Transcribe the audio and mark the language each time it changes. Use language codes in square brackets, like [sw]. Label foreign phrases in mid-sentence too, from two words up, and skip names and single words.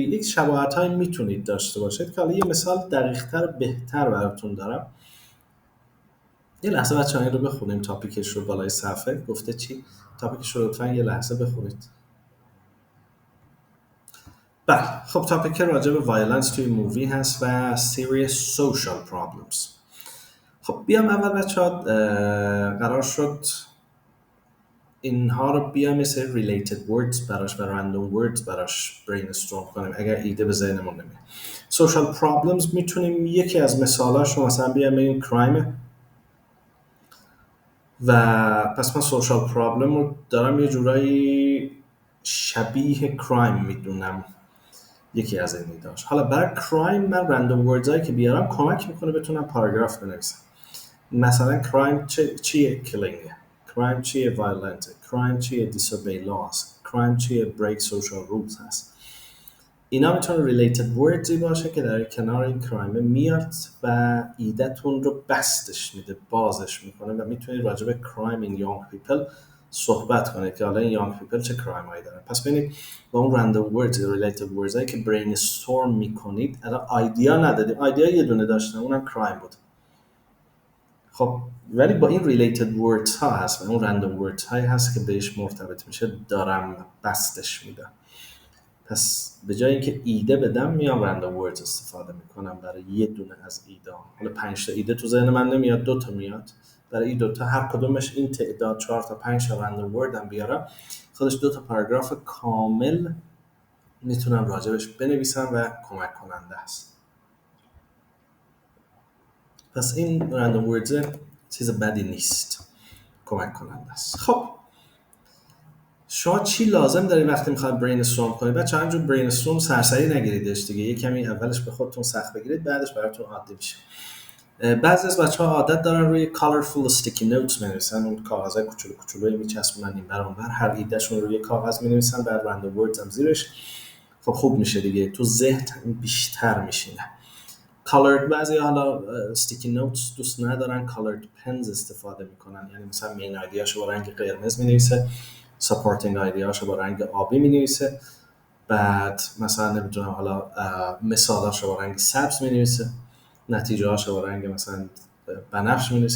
[fa] یک شباهت‌هایی میتونید داشته باشید که حالا یه مثال دقیق‌تر بهتر براتون دارم. یه لحظه بچه‌ها این رو بخونیم، تاپیکش رو بالای صفحه گفته چی؟ تاپیکش رو لطفاً یه لحظه بخونید. بله خب تاپیک راجع به وایلنس توی مووی هست و [en] serious social problems. [fa] خب بیام اول بچه‌ها قرار شد اینها رو بیام مثل [en] related words [fa] براش و [en] random words [fa] براش brainstorm کنیم اگر ایده به ذهنمون نمیاد. [en] social problems [fa] میتونیم یکی از مثالاش رو مثلا بیام بگیم crime و پس من [en] social problem [fa] رو دارم یه جورایی شبیه crime میدونم، یکی از این ایده‌هاش. حالا برای crime من [en] random words [fa] هایی که بیارم کمک میکنه بتونم پاراگراف بنویسم. مثلا crime چیه؟ killing. crime چیه؟ violent. crime چیه؟ [en] disobey laws. [fa] crime چیه؟ [en] break social rules [fa] هست. اینا میتونه [en] related words [fa] ی باشه که در کنار این crime میاد و ایدهتون رو بستش میده، بازش میکنه و میتونید راجع به [en] crime in young people [fa] صحبت کنید که حالا این [en] young people [fa] چه crime هایی دارن. پس ببینید با اون [en] random words related words [fa] هایی که brainstorm میکنید، الان آیدیا ندادیم، آیدیا یه دونه داشتم اونم crime بود. خب ولی با این [en] related words [fa] ها هست و اون [en] random words [fa] هایی هست که بهش مرتبط میشه، دارم بستش میدم. پس به جای اینکه ایده بدم میام [en] random words [fa] استفاده میکنم برای یه دونه از ایده. حالا 5 تا ایده تو ذهن من نمیاد، 2 تا میاد. برای این 2 تا هر کدومش این تعداد 4 تا 5 تا [en] random word [fa] هم بیارم، خودش 2 تا پاراگراف کامل میتونم راجبش بنویسم و کمک کننده است. پس این [en] random words [fa] چیز بدی نیست، کمک کننده است. خب شما چی لازم داری وقتی میخواید برینستورم کنید؟ بچه همینجور برینستورم سرسری نگیریدش دیگه، یه کمی اولش به خودتون سخت بگیرید، بعدش براتون عادی میشه. بعضی از بچه‌ها عادت دارن روی [en] colorful sticky notes [fa] می‌نویسن، اون کاغذهای کوچولو کوچولویی میچسبونن این ور اون ور، هر ایدهشون روی کاغذ می‌نویسن، بعد [en] random words [fa] هم زیرش. خب خوب میشه دیگه، تو ذهن بیشتر میشینه. colored بعضی حالا [en] sticky notes [fa] دوست ندارن، [en] colored pens [fa] استفاده میکنن، یعنی مثلا [en] main ideas [fa] با رنگ قرمز می‌نویسه، [en] supporting ideas [fa] با رنگ آبی می‌نویسه، بعد مثلا نمیدونم حالا مثالاشو با رنگ سبز می‌نویسه، نتیجه هاشو با رنگ مثلا بنفش می‌نویسه.